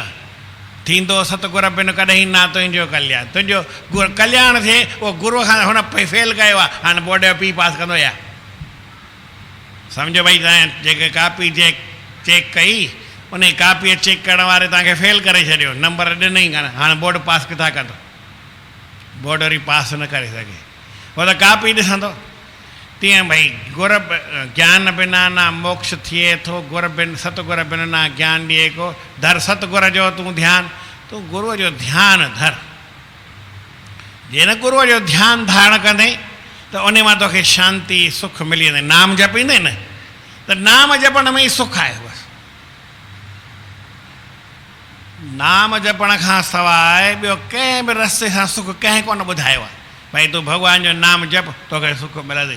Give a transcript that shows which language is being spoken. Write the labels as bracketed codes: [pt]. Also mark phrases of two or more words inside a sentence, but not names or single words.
[sd] थींदो सतगुर बिन कॾहिं ना तुंहिंजो कल्याण, तुंहिंजो कल्याण थिए उहो गुरूअ खां हुन फेल कयो आहे, हाणे बोर्ड जो पी पास कंदो या सम्झो भई तव्हां जेके कापी चेक कई, उन कापीअ चेक करण वारे तव्हांखे फेल करे छॾियो, नंबर ॾिनई कान, हाणे बोर्ड पास किथां कंदो? बोर्ड वरी पास न करे सघे, उहो त कापी ॾिसंदो। तीअं भई गुर ज्ञान बिना ना मोक्ष थिए थो, गुर बिन सतगुर बिन ना ज्ञान ॾिए को, धर सतगुर जो तूं ध्यानु, तूं गुरूअ जो ध्यानु धर। जे न गुरूअ जो ध्यानु धारण कंदे त उन मां तोखे शांती सुख मिली वेंदे। नाम जपींदे न त नाम जपण में ई सुख आहे बसि। नाम जपण खां सवाइ ॿियो कंहिं बि रस्ते सां सुख कंहिं कोन ॿुधायो आहे भई तूं भॻवान जो नाम जप तोखे सुख मिलंदई।